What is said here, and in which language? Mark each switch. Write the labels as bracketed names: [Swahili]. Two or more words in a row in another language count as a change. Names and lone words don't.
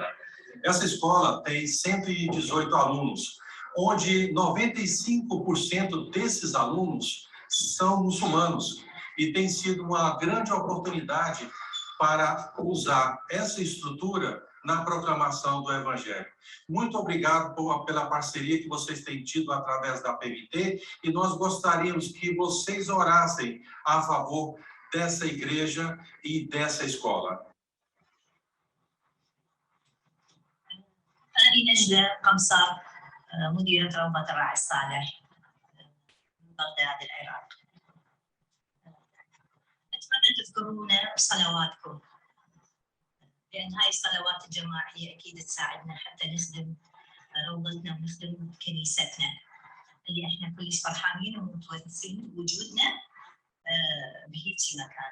[Portuguese] Essa escola tem 118 alunos, onde 95% desses alunos são muçulmanos, e tem sido uma grande oportunidade para usar essa estrutura na proclamação do Evangelho. Muito obrigado pela parceria que vocês têm tido através da PMT, e nós gostaríamos que vocês orassem a favor dessa igreja e dessa escola. [Arabic] أنا نجدة قمصر مديرة روضة الراعي الصالح من بغداد العراق. أتمنى تذكرونا بصلواتكم، لأن هاي الصلوات الجماعية أكيد تساعدنا حتى نخدم روضتنا ونخدم كنيستنا اللي احنا كلش فرحانين ومتونسين بوجودنا بهيجي مكان.